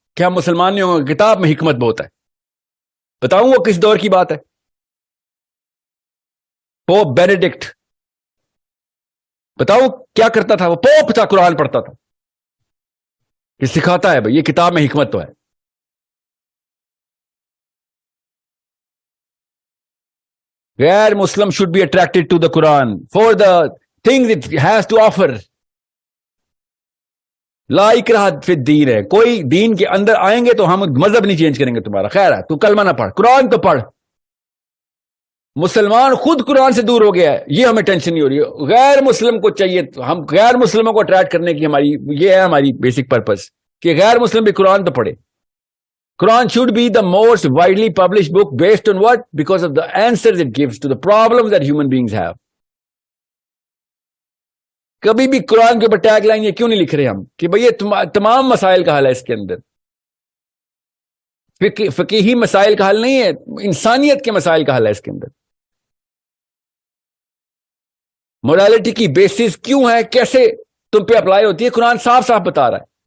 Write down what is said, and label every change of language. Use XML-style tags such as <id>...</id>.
<ur>کہ ہم مسلمان نہیں ہوں گے، کتاب میں حکمت بہت ہے. بتاؤں وہ کس دور کی بات ہے؟ پوپ بینیڈکٹ، بتاؤ کیا کرتا تھا؟ وہ پوپ تھا، قرآن پڑھتا تھا. یہ سکھاتا ہے بھائی یہ کتاب میں حکمت تو ہے. غیر مسلم</ur> <en>should be attracted to the Quran for the things it has to offer.</en> <ar>لا اکراہ فی الدین</ar> <ur>ہے. کوئی دین کے اندر آئیں گے تو ہم مذہب نہیں چینج کریں گے تمہارا. خیر ہے تو کلمہ نہ پڑھ، قرآن تو پڑھ. مسلمان خود قرآن سے دور ہو گیا ہے، یہ ہمیں ٹینشن نہیں ہو رہی. غیر مسلم کو چاہیے، ہم غیر مسلموں کو اٹریکٹ کرنے کی یہ ہے ہماری بیسک پرپز کہ غیر مسلم بھی قرآن تو پڑھے.</ur> <en>Quran should be the most widely published book based on what? Because of the answers it gives to the problems that human beings have.</en> <ur>کبھی بھی قرآن کے اوپر ٹیگ لائن یہ کیوں نہیں لکھ رہے ہم کہ بھئی یہ تمام مسائل کا حل ہے اس کے اندر؟ فقیہی مسائل کا حل نہیں ہے، انسانیت کے مسائل کا حل ہے اس کے اندر. موڈالٹی کی بیسس کیوں ہے، کیسے تم پہ اپلائی ہوتی ہے، قرآن صاف صاف بتا رہا ہے.</ur>